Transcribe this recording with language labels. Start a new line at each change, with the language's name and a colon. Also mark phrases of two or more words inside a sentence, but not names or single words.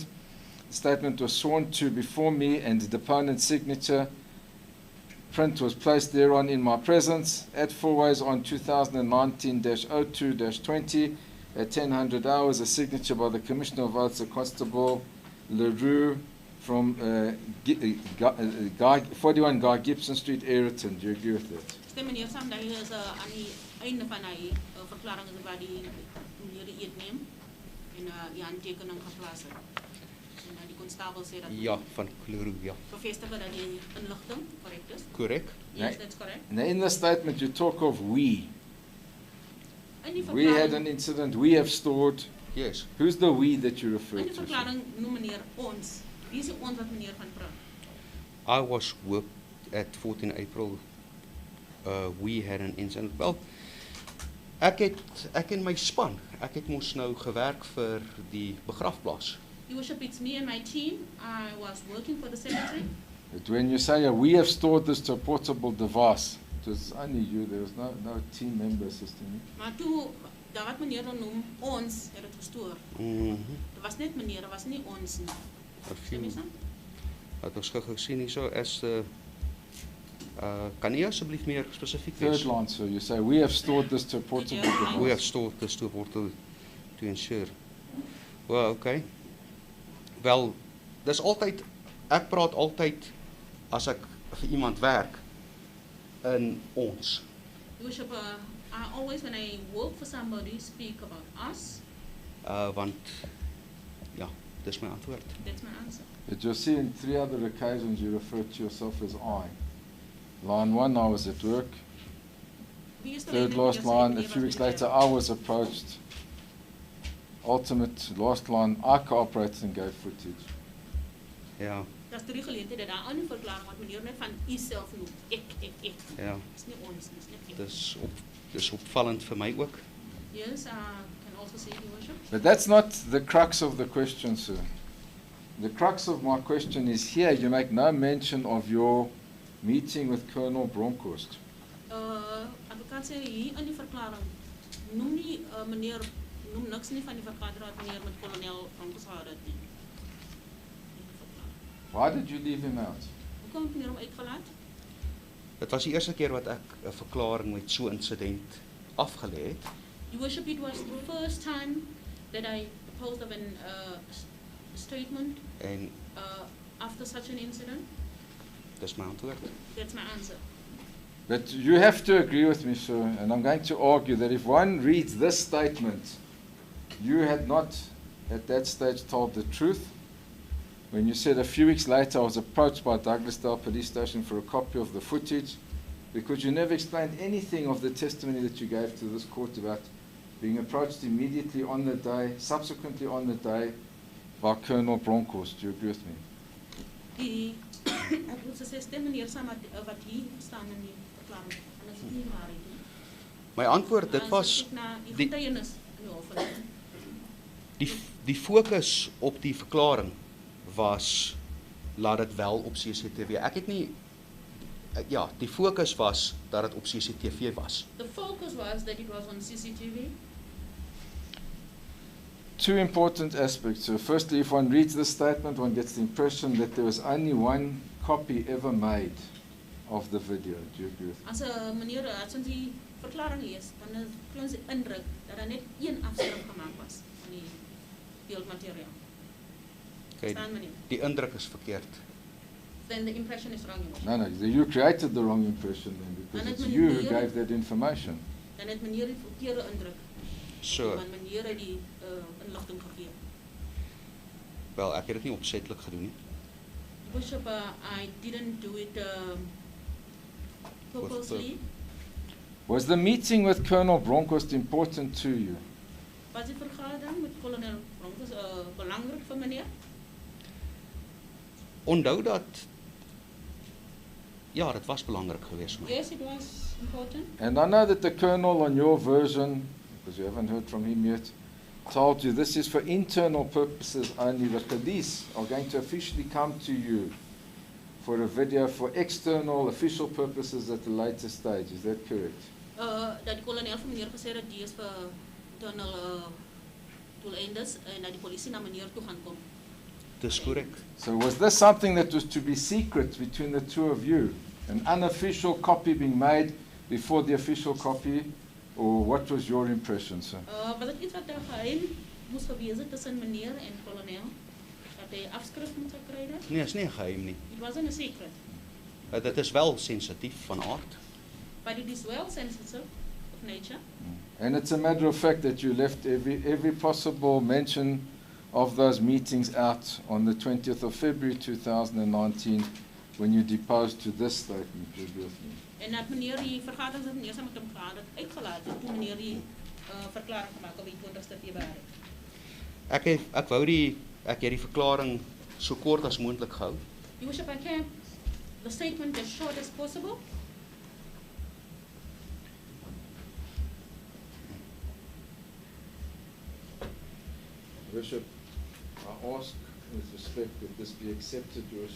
English: The statement was sworn to before me and the deponent's signature print was placed thereon in my presence at Fourways on 2019-02-20 at 1000 hours, a signature by the Commissioner of Oaths, Constable LaRue from 41 Guy Gibson Street, Ayrton. Do you agree with that?
Afrikaans: Stem meneer saam dat hy is aan die einde van hy verklaring is waar die meneer die eed neem en die handtekening geplaas het. En die konstabel sê dat Ja, van Kloro, ja. bevestig dat die inligting korrek is. Korrek.
English: Yes,
Afrikaans: Nee.
English: that's correct. Now, in the statement, you talk of we.
Afrikaans: In die
English: We had an
Afrikaans: verklaring,
English: incident, we have stored. Yes. Who's the we that you refer
Afrikaans: in die
English: to? sir?
Afrikaans: verklaring noem meneer ons. Wie is die ons wat meneer van praat?
English: I was worked at 14 April. We had an incident.
Afrikaans: Wel, ek en my span, ek het mos nou gewerk vir die begrafplaas.
English: Your worship, it's me and my team. I was working for the cemetery. But when you say we have stored this to a portable device, it was only you, there was no team member assisting you.
Afrikaans: Maar toe, daar wat meneer dan noem, ons het het gestoor. Dit was net meneer, dit was nie ons nie. Stem jy saam? Wat ons gou gesien hierso is kan jy asseblief meer spesifiek
English: Third
Afrikaans: wees?
English: line, sir, you say we have stored this to a portable Yeah. device. We have stored this to ensure. Well, okay.
Afrikaans: Wel, dis altyd ek praat altyd as ek vir iemand werk in ons.
English: Your worship, I always, when I work for somebody, speak about us.
Afrikaans: Want ja, dis my antwoord.
English: That's my answer. But you'll see in 3 other occasions you refer to yourself as I. Line 1, I was at work.
Afrikaans: Wie is die
English: Third
Afrikaans: rede
English: last
Afrikaans: meneer sê
English: line, a
Afrikaans: meneer
English: few
Afrikaans: was
English: weeks
Afrikaans: meneer?
English: later, I was approached. Ultimate last line, I cooperated and gave footage.
Afrikaans: Ja, Dat is 3 geleenthede daar aan die verklaring wat meneer net van u self noem. Ek. ja. Dis nie ons nie, dis net ek. Dis opvallend vir my ook.
English: Yes, I can also say, your worship. But that's not the crux of the question, sir. The crux of my question is here, you make no mention of your meeting with Colonel Bronkhorst.
Afrikaans: Advokaat sê hier in die verklaring, noem nie meneer, noem niks nie van die vergadering wat meneer met kolonel Bronkhorst gehad het nie. In die verklaring.
English: Why did you leave him out?
Afrikaans: Hoekom het meneer hom uitgelaat? Dit was die eerste keer wat ek 'n verklaring met so 'n insident afgelê het.
English: Your worship, it was the first time that I proposed of an statement
Afrikaans: En
English: after such an incident.
Afrikaans: dis my antwoord.
English: That's my answer. But you have to agree with me, sir, and I'm going to argue that if one reads this statement, you had not at that stage told the truth. When you said a few weeks later I was approached by Douglasdale Police Station for a copy of the footage, because you never explained anything of the testimony that you gave to this court about being approached immediately on the day, subsequently on the day, by Colonel Bronkhorst. Do you agree with me?
Afrikaans: Ek wil sê stem meneer saam wat hier staan in die verklaring. En dit is nie waarheid nie. My antwoord, dit En was as ek na die die getuienis in die hof neem. die fokus op die verklaring was laat dit wel op CCTV. Ek het nie ja, die fokus was dat dit op CCTV was.
English: The focus was that it was on CCTV. Two important aspects. So firstly, if one reads the statement, one gets the impression that there was only one copy ever made of the video. Do you agree with me?
Afrikaans: As 'n meneer as ons die verklaring lees, dan kry ons die indruk dat daar net een afskrif gemaak was van die beeldmateriaal.
English: Okay,
Afrikaans: Verstaan meneer? die indruk is verkeerd.
English: Then the impression is wrong. Your Worship. No, you created the wrong impression then because And it's it you who
Afrikaans: meneer-
English: gave that information.
Afrikaans: Dan het meneer die verkeerde indruk.
English: So,
Afrikaans: Want meneer het die inligting gegee. wel, ek het dit nie opsetlik gedoen nie.
English: Worship, I didn't do it purposely. Was the meeting with Colonel Bronkhorst important to you?
Afrikaans: Was die vergadering met kolonel Bronkhorst belangrijk voor meneer? Onthou dat ja, dit was belangrik geweest vir my.
English: Yes, it was important. And I know that the Colonel on your version, because you haven't heard from him yet, told you this is for internal purposes only. The police are going to officially come to you for a video for external official purposes at a later stage. Is that correct?
Afrikaans: Dat die kolonel van meneer gesê dat die is vir tunnel doeleindes en dat die polisie na meneer toe gaan kom. Dis korrek.
English: So was this something that was to be secret between the two of you? An unofficial copy being made before the official copy? Or what was your impression, sir?
Afrikaans: Was dit iets wat geheim moes gewees het tussen meneer en kolonel? Dat hy afskrif moet gekry het? Nee, is nie 'n geheim nie.
English: It wasn't a secret.
Afrikaans: Dit is wel sensitief van aard.
English: But it is well sensitive of nature. And it's a matter of fact that you left every possible mention of those meetings out on the 20th of February 2019 when you deposed to this statement. Do you agree with me?
Afrikaans: En dat meneer die vergadering wat meneer saam met hom gehad het, uitgelaat het toe meneer die verklaring gemaak op die 20ste Februarie. Ek het die verklaring so kort as moontlik gehou.
English: Your Worship, I kept the statement as short as possible. Worship, I ask with respect that this be accepted, Your Worship.